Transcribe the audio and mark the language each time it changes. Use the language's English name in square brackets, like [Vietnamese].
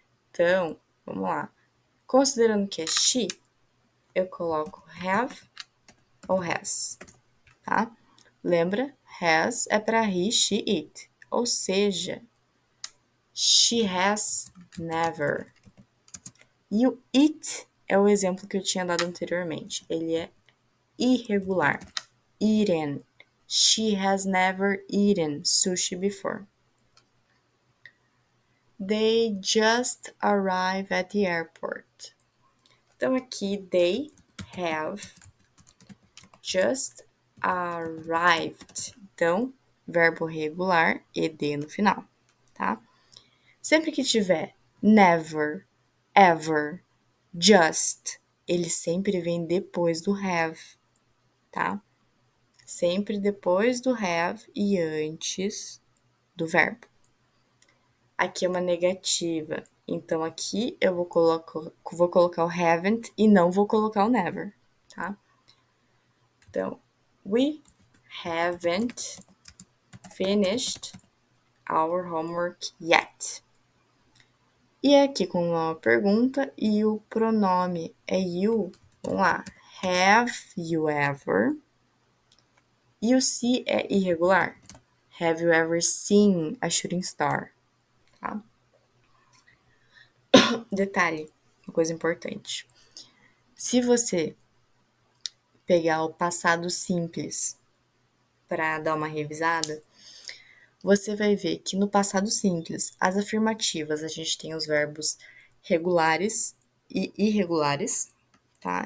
[Portuguese] Então, vamos lá. Considerando que é she, eu coloco have ou has, tá? Lembra? Has é para he, she, it. Ou seja, [English] she has never. [Portuguese] E o it é o exemplo que eu tinha dado anteriormente. Ele é irregular. Eaten. [English] She has never eaten sushi before. They just arrived at the airport. [Portuguese] Então aqui [English] they have just arrived. [Portuguese] Então, verbo regular, ed no final, tá? Sempre que tiver never, ever, just, ele sempre vem depois do have, tá? Sempre depois do have e antes do verbo. Aqui é uma negativa, então aqui eu vou colocar o haven't e não vou colocar o never, tá? [English] Então, we haven't finished our homework yet. [Portuguese] E aqui com uma pergunta e o pronome é you. Vamos lá. [English] Have you ever? [Portuguese] E o se é irregular. [English] Have you ever seen a shooting star? [Portuguese] Tá? Detalhe, uma coisa importante. Se você pegar o passado simples para dar uma revisada, você vai ver que no passado simples, as afirmativas, a gente tem os verbos regulares e irregulares, tá?